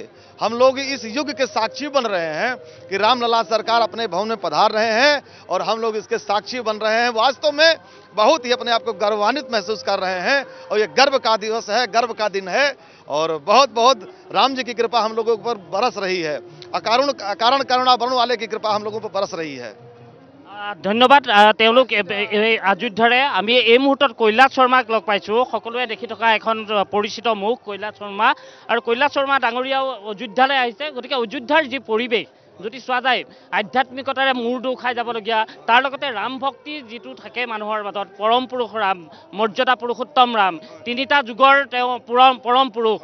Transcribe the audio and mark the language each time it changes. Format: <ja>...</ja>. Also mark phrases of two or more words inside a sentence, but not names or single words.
<hi>हम लोग इस युग के साक्षी बन रहे हैं कि रामलला सरकार अपने भवन में पधार रहे हैं और हम लोग इसके साक्षी बन रहे हैं। वास्तव में बहुत ही अपने आप को गर्वान्वित महसूस कर रहे हैं और ये गर्व का दिवस है, गर्व का दिन है और बहुत बहुत राम जी की कृपा हम लोगों पर बरस रही है। अकारण करुणा बरन वाले की कृपा हम लोगों पर बरस रही है।</hi> <as>ধন্যবাদ। তেওঁলোক অযোধ্যাৰে আমি এই মুহূৰ্তত কৈলাশ শৰ্মাক লগ পাইছোঁ। সকলোৱে দেখি থকা এখন পৰিচিত মুখ কৈলাশ শৰ্মা, আৰু কৈলাশ শৰ্মা ডাঙৰীয়াও অযোধ্যালৈ আহিছে। গতিকে অযোধ্যাৰ যি পৰিৱেশ যদি চোৱা যায় আধ্যাত্মিকতাৰে মূৰ দোঁ খাই যাবলগীয়া, তাৰ লগতে ৰাম ভক্তি যিটো থাকে মানুহৰ মাজত, পৰম পুৰুষ ৰাম, মৰ্যাদা পুৰুষোত্তম ৰাম, তিনিটা যুগৰ তেওঁ পৰম পুৰুষ।</as>